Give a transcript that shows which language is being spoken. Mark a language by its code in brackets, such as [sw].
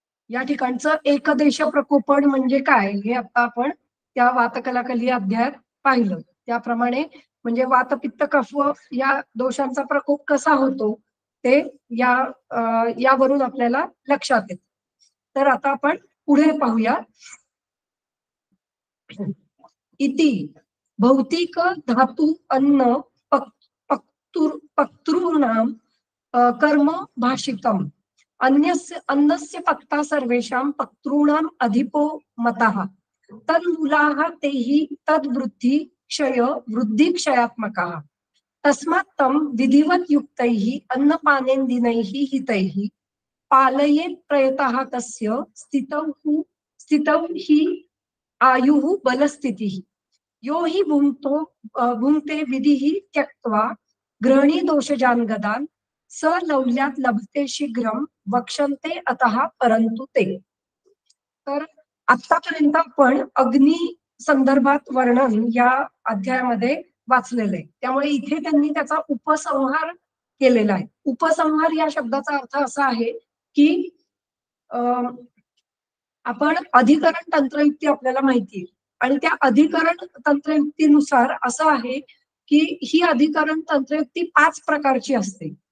[mr] या ठिकाणचं एकदेश प्रकोपण म्हणजे काय हे आता आपण त्या वातकलाकली अध्यायात पाहिलं. त्याप्रमाणे म्हणजे वातपित्त कफ या दोषांचा प्रकोप कसा होतो ते यावरून आपल्याला लक्षात येतं. तर आता आपण पुढे पाहूया. [sa] इति भौतिक धातू अन्न पक्तॄणाम कर्म भाषितम अन्नस्य पक्ता सर्वेषां पक्तॄणाम अधिपो मतः तन्मूलाः तेहि तद्वृद्धि क्षय वृद्धि क्षयात्मकः तस्मात् तं विधिवत् युक्तैः अन्नपानेन्द्रियैः हितैः पालयेत् प्रयतः तस्य स्थितौ हि आयुः बलस्थितिः यो हि भुङ्क्ते विधिः त्यक्त्वा ग्रहणी दोषजान् गदान् स लौल्यात् लभते शीघ्रं वक्षन्ते अतः परंतु ते. [mr] तर आतापर्यंत आपण अग्नी संदर्भात वर्णन या अध्यायामध्ये वाचलेलं आहे. त्यामुळे इथे त्यांनी त्याचा उपसंहार केलेला आहे. उपसंहार या शब्दाचा अर्थ असा आहे की आपण अधिकरण तंत्रयुक्ती आपल्याला माहिती आहे आणि त्या अधिकरण तंत्रयुक्तीनुसार असं आहे की ही अधिकरण तंत्रयुक्ती 5 प्रकारची असते.